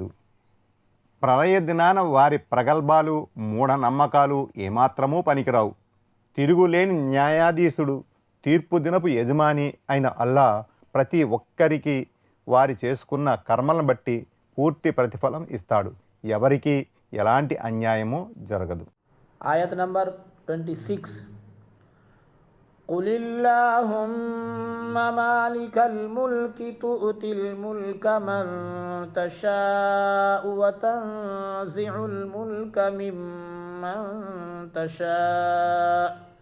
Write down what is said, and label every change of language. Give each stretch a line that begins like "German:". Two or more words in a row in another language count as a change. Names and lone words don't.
Telugu: ప్రళయ దినాన వారి ప్రగల్భాలు మూఢనమ్మకాలు ఏమాత్రమూ పనికిరావు. తిరుగులేని న్యాయాధీశుడు, తీర్పు దినపు యజమాని అయిన అల్లా ప్రతి ఒక్కరికి వారి చేసుకున్న కర్మలను బట్టి పూర్తి ప్రతిఫలం ఇస్తాడు. ఎవరికి ఎలాంటి అన్యాయము జరగదు. ఆయత్ నంబర్ 26.
Arabic: قل اللهم مالك الملك تؤتي الملك من تشاء وتنزع الملك ممن تشاء